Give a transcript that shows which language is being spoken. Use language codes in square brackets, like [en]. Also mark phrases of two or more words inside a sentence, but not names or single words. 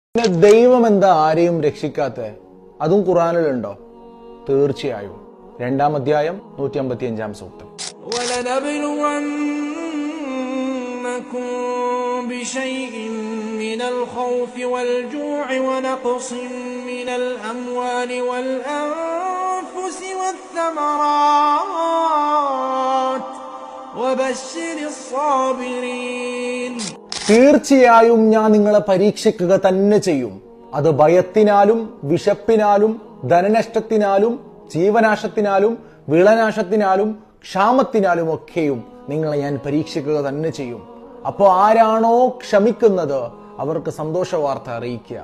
[ml] പിന്നെ ദൈവം എന്താ ആരെയും രക്ഷിക്കാത്ത? അതും ഖുർആനിലുണ്ടോ? തീർച്ചയായും. 2-ാം അധ്യായം 155-ാം സൂക്തം. [ar] وَلَنَبْلُوَنَّكُمْ بِشَيْءٍ مِّنَ الْخَوْفِ وَالْجُوعِ وَنَقْصٍ مِّنَ الْأَمْوَالِ وَالْأَنفُسِ وَالثَّمَرَاتِ وَبَشِّرِ الصَّابِرِينَ. [ml] തീർച്ചയായും ഞാൻ നിങ്ങളെ പരീക്ഷിക്കുക തന്നെ ചെയ്യും. അത് ഭയത്തിനാലും വിശപ്പിനാലും ധനനഷ്ടത്തിനാലും ജീവനാശത്തിനാലും വിളനാശത്തിനാലും ക്ഷാമത്തിനാലും ഒക്കെയും നിങ്ങളെ ഞാൻ പരീക്ഷിക്കുക തന്നെ ചെയ്യും. അപ്പോൾ ആരാണോ ക്ഷമിക്കുന്നത് അവർക്ക് സന്തോഷ വാർത്ത അറിയിക്കുക.